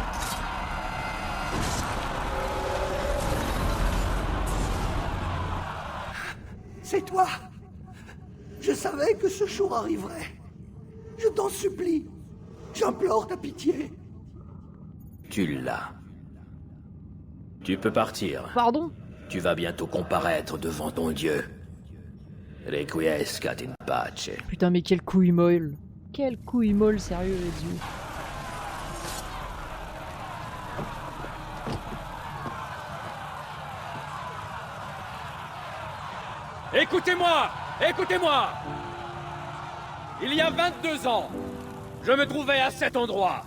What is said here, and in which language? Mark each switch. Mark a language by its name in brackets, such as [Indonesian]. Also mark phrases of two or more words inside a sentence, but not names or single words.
[French] C'est toi. Je savais que ce jour arriverait. Je t'en supplie. J'implore ta pitié. Tu l'as. Tu peux partir. Pardon? Tu vas bientôt comparaître devant ton Dieu. [Latin] Requiescat in pace. [French] Putain, mais quelle couille molle. Quelle couille molle, sérieux, les yeux. Écoutez-moi! Écoutez-moi! Il y a 22 ans, je me trouvais à cet endroit.